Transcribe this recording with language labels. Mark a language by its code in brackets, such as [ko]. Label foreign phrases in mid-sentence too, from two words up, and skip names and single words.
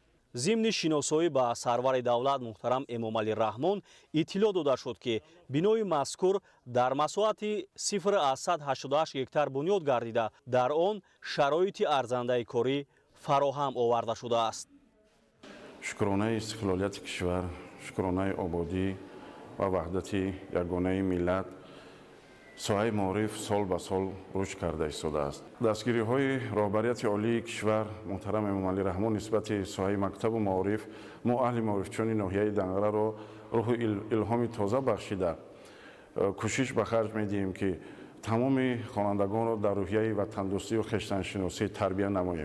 [tg] зимни шиносоӣ ба сарвари давлат муҳтарам Эмомалӣ Раҳмон иттилоъ дода шуд ки бинои мазкур дар масоҳати 0.188 гектар бунёд гардида дар он шароити арзандаи корӣ фароҳам оварда шудааст. шукронаи истиқлолияти кишвар, шукронаи ободӣ ва ваҳдати яганаи миллат соҳаи маориф сол ба сол рушд карда истодааст. дастгириҳои роҳбарияти олии кишвар муҳтарам эмомалӣ раҳмон нисбати соҳаи мактабу маориф мо аҳли маорифчони ноҳияи данғараро рӯҳу илҳоми тоза бахшида кӯшиш ба харҷ медиҳем ки тамоми хонандагонро дар рӯҳияи ватандӯстию хештаншиносӣ тарбия намоем.